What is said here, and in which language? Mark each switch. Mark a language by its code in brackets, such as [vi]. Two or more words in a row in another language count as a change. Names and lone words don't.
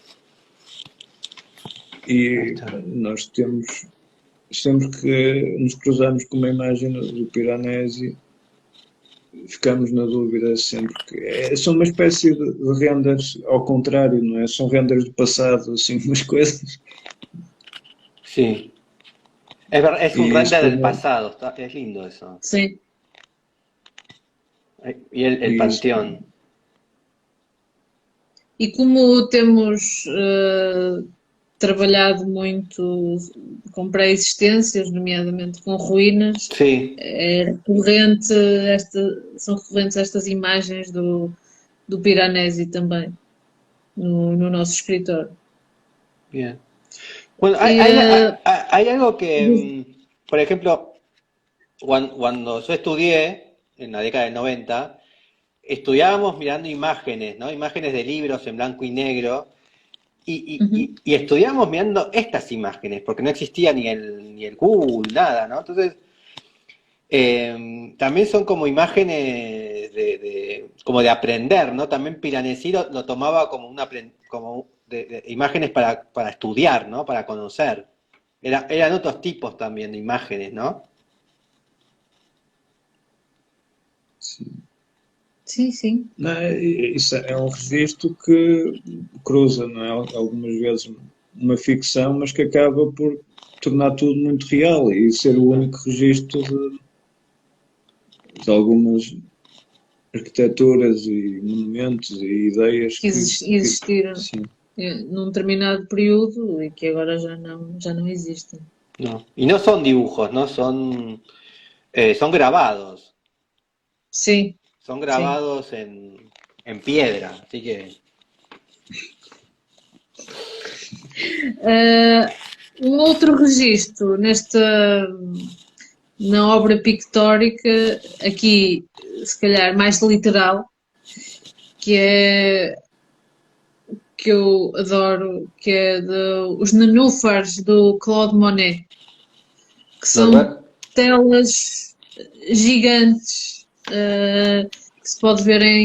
[pt] E nós temos, sempre que nos cruzamos com uma imagem do Piranesi, ficamos na dúvida sempre que são uma espécie de renders ao contrário, não é? São renders do passado, assim, umas coisas. [es] Sí. Es un Y es render del como, pasado, es lindo eso. [pt] Sim. [es] Y el y es- panteón. [pt] E como temos trabalhado muito com pré-existências, nomeadamente com ruínas, [es] Sí, [pt] são recorrentes estas imagens do Piranesi também, no nosso escritório. [es] bien. Bueno, [pt] E, [es] hay algo que, por ejemplo, cuando yo estudié, en la década del 90, estudiábamos mirando imágenes, ¿no? Imágenes de libros en blanco y negro, y estudiábamos mirando estas imágenes, porque no existía ni el Google, nada, ¿no? Entonces, también son como imágenes como de aprender, ¿no? También Piranesi lo tomaba como como de imágenes para estudiar, ¿no? Para conocer. Eran otros tipos también de imágenes, ¿no? [pt] sim, sim. não é? Isso é um registro que cruza, não é? Algumas vezes uma ficção, mas que acaba por tornar tudo muito real e ser o único registro de algumas arquiteturas e monumentos e ideias Que existiram sim. num determinado período e que agora já não existem. [es] No. Y no son dibujos, ¿no? Son grabados. [pt] Sim, [es] Son grabados en piedra, así que... [pt] um outro registro na obra pictórica, aqui se calhar mais literal, que eu adoro, que é os nenúfares do Claude Monet, que são telas gigantes que se pode ver